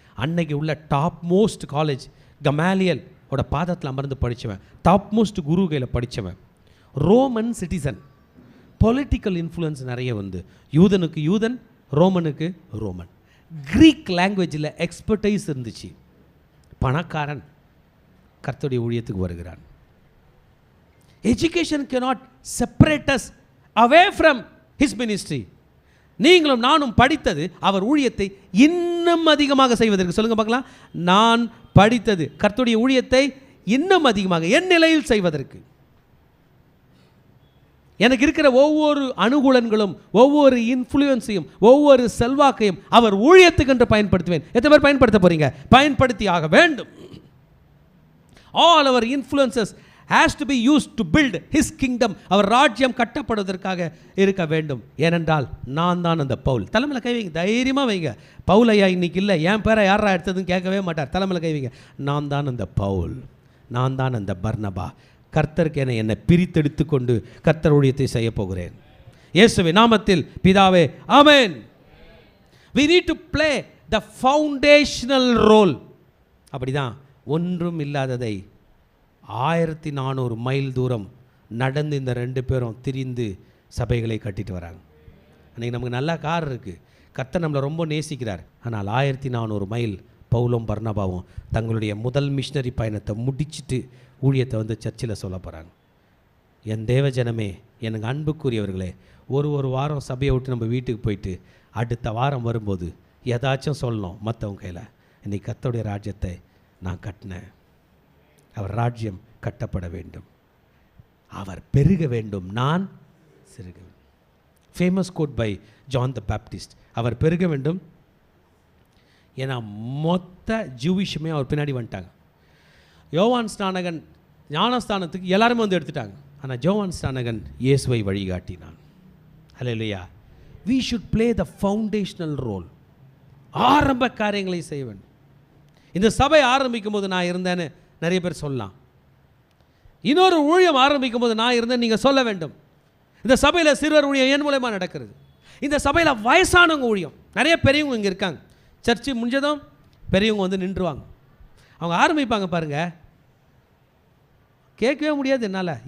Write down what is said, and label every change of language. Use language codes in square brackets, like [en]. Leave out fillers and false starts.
[ta] அன்னைக்கு உள்ள top most college கமாலியல் ஓட பாதத்தில் அமர்ந்து படித்தவன், டாப் மோஸ்ட் குரு கையில் படித்தவன், ரோமன் சிட்டிசன். பொலிட்டிக்கல் இன்ஃப்ளூயன்ஸ் நிறைய வந்து, யூதனுக்கு யூதன், ரோமனுக்கு ரோமன். கிரீக் லாங்குவேஜில் எக்ஸ்பர்டைஸ் இருந்துச்சு. பணக்காரன் கர்த்தருடைய ஊழியத்துக்கு வருகிறான். [en] Education cannot separate us away from his ministry. [ta] நீங்களும் நானும் படித்தது அவர் ஊழியத்தை இன்னும் அதிகமாக செய்வதற்கு. சொல்லுங்க பார்க்கலாம், நான் படித்தது கர்த்தருடைய ஊழியத்தை இன்னும் அதிகமாக என் நிலையில் செய்வதற்கு. எனக்கு இருக்கிற ஒவ்வொரு அனுகூலங்களும், ஒவ்வொரு இன்ஃப்ளூயன்ஸையும், ஒவ்வொரு செல்வாக்கையும் அவர் ஊழியத்துக்கு என்று பயன்படுத்துவேன். எத்தனை பேர் பயன்படுத்த போறீங்க? பயன்படுத்தி ஆக வேண்டும். [en] All our influences has to be used to build his kingdom. [ta] அவர் ராஜ்யம் கட்டப்படுவதற்காக இருக்க வேண்டும். ஏனென்றால் நான் தான் அந்த பவுல். தலைமையில் கை வைங்க, தைரியமாக வைங்க. பவுல் ஐயா இன்னைக்கு இல்லை, என் பேரை யாரா எடுத்ததுன்னு கேட்கவே மாட்டார். தலைமையில் கை வைங்க, நான் தான் அந்த பவுல், நான் தான் அந்த பர்னபா. கர்த்தருக்கு என்னை பிரித்தெடுத்து கொண்டு கர்த்தர் ஊழியத்தை செய்ய போகிறேன். இயேசுவின் நாமத்தில் பிதாவே, ஆமென். [en] we need to play the foundational role. [ta] அப்படிதான் ஒன்றும் இல்லாததை 1400 மைல் தூரம் நடந்து இந்த 2 பேரும் திரிந்து சபைகளை கட்டிட்டு வராங்க. அன்றைக்கி நமக்கு நல்ல கார் இருக்குது, கர்த்தர் நம்மளை ரொம்ப நேசிக்கிறார். ஆனால் 1400 மைல் பவுலும் பர்னபாவும் தங்களுடைய முதல் மிஷனரி பயணத்தை முடிச்சுட்டு ஊழியத்தை வந்து சர்ச்சில் சொல்ல போகிறாங்க. என் தேவ ஜனமே, எனக்கு அன்புக்குரியவர்களே, ஒரு வாரம் சபையை விட்டு நம்ம வீட்டுக்கு போயிட்டு அடுத்த வாரம் வரும்போது ஏதாச்சும் சொல்லணும் மற்றவங்க கையில். இன்றைக்கி கர்த்தருடைய ராஜ்யத்தை நான் கட்டினேன், அவர் ராஜ்யம் கட்டப்பட வேண்டும், அவர் பெருக வேண்டும், நான் சிறுக வேண்டும். [en] Famous quote by John the Baptist. [ta] அவர் பெருக வேண்டும். ஏன்னா மொத்த ஜூவிஷுமே அவர் பின்னாடி வந்துட்டாங்க. யோவான் ஸ்நானகன் ஞானஸ்தானத்துக்கு எல்லாருமே வந்து எடுத்துட்டாங்க. ஆனால் யோவான் ஸ்நானகன் இயேசுவை வழிகாட்டினான். ஹல்லேலூயா. [en] we should play the foundational role. [ta] ஆரம்ப காரியங்களை செய்ய வேண்டும். இந்த சபை ஆரம்பிக்கும் போது நான் இருந்தேன்னு நிறைய பேர் சொல்லலாம். இன்னொரு ஊழியம் ஆரம்பிக்கும் போது நான் இருந்தேன் நீங்கள் சொல்ல வேண்டும். இந்த சபையில் சிறுவர் ஊழியம் என் மூலமாக நடக்கிறது. இந்த சபையில் வயசானவங்க ஊழியம், நிறைய பெரியவங்க இங்கே இருக்காங்க. சர்ச்சு முடிஞ்சதும் பெரியவங்க வந்து நின்றுவாங்க. அவங்க ஆரம்பிப்பாங்க பாருங்கள், கேட்கவே முடியாது என்னால்.